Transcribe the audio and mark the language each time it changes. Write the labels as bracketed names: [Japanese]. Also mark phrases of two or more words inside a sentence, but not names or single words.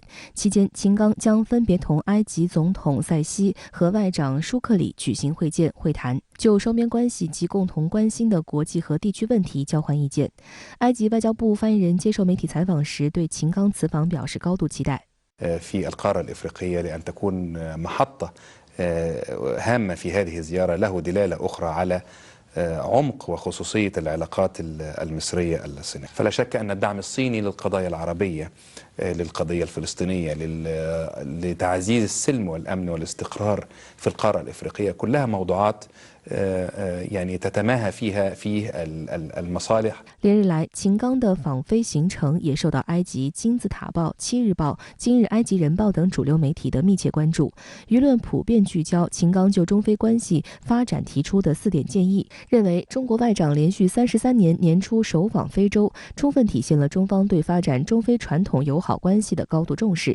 [Chinese] 期间，秦刚将分别同埃及总统塞西和外长舒克里举行会见会谈，就双边关系及共同关心的国际和地区问题交换意见。埃及外交部发言人接受媒体采访时，对秦刚此访表示高度期待。 [Arabic] في القارة الإفريقية لأن تكون محطة هامة في هذه الزيارة له دلالة أخرى على عمق وخصوصية العلاقات المصرية الصينية. فلا شك أن الدعم الصيني للقضايا العربية للقضية الفلسطينية لتعزيز السلم والأمن والاستقرار في القارة الإفريقية كلها موضوعات يعني تتماهى فيها في المصالح。 [Chinese] 连日来，秦刚的访非行程也受到埃及金字塔报、七日报、今日埃及人报等主流媒体的密切关注。舆论普遍聚焦秦刚就中非关系发展提出的4点建议，认为中国外长连续33年年初首访非洲，充分体现了中方对发展中非传统友好关系的高度重视。